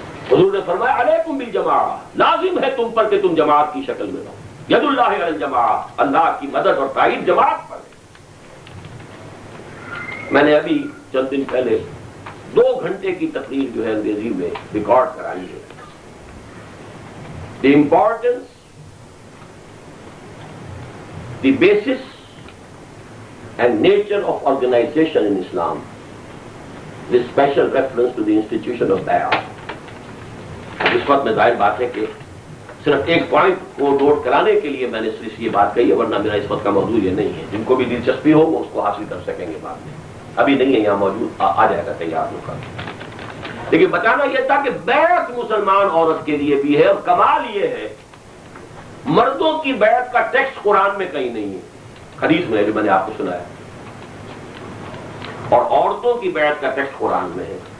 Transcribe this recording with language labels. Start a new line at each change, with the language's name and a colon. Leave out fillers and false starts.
Urdu: حضور نے فرمایا
Arabic: علیکم بالجماعہ،
Urdu: لازم ہے تم پر کہ تم جماعت کی شکل میں رہو.
Arabic: ید اللہ علی الجماعہ،
Urdu: اللہ کی مدد اور تائید جماعت پر ہے. میں نے ابھی چند دن پہلے 2 گھنٹے کی تقریر جو ہے انگریزی میں ریکارڈ کرائی ہے.
English: The importance, the basis and nature of organization in Islam, with special reference to the institution of bay'ah.
Urdu: اس وقت میں ظاہر بات ہے کہ صرف ایک پوائنٹ کو نوٹ کرانے کے لیے میں نے صرف یہ بات کہی ہے، ورنہ میرا اس وقت کا موضوع یہ نہیں ہے. جن کو بھی دلچسپی ہو وہ اس کو حاصل کر سکیں گے بعد میں، ابھی نہیں ہے یہاں موجود، آ جائے گا تیار ہو کر. لیکن بتانا یہ تھا کہ بیعت مسلمان عورت کے لیے بھی ہے، اور کمال یہ ہے مردوں کی بیعت کا ٹیکسٹ قرآن میں کہیں نہیں ہے، حدیث میں جو میں نے آپ کو سنایا، اور عورتوں کی بیعت کا ٹیکسٹ قرآن میں ہے.